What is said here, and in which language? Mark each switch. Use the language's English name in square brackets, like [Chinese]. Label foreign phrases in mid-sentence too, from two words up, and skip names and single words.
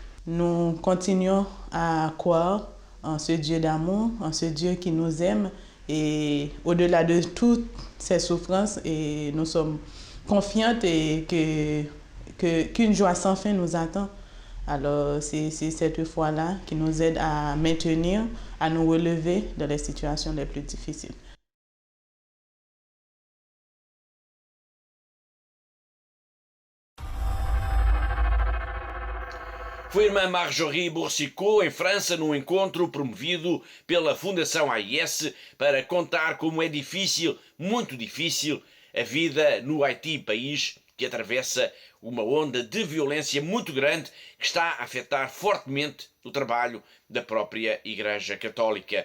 [French] Nous continuons à croire en ce Dieu d'amour, en ce Dieu qui nous aime, et au-delà de toutes ces souffrances, et nous sommes confiantes qu'une joie sans fin nous attend. Alors c'est cette foi-là qui nous aide à maintenir, à nous relever dans les situations les plus difficiles. [Portuguese] Foi a irmã Marjorie Boursicot, em França, num encontro promovido pela Fundação AIS para contar como é difícil, muito difícil, a vida no Haiti, país que atravessa uma onda de violência muito grande que está a afetar fortemente o trabalho da própria Igreja Católica.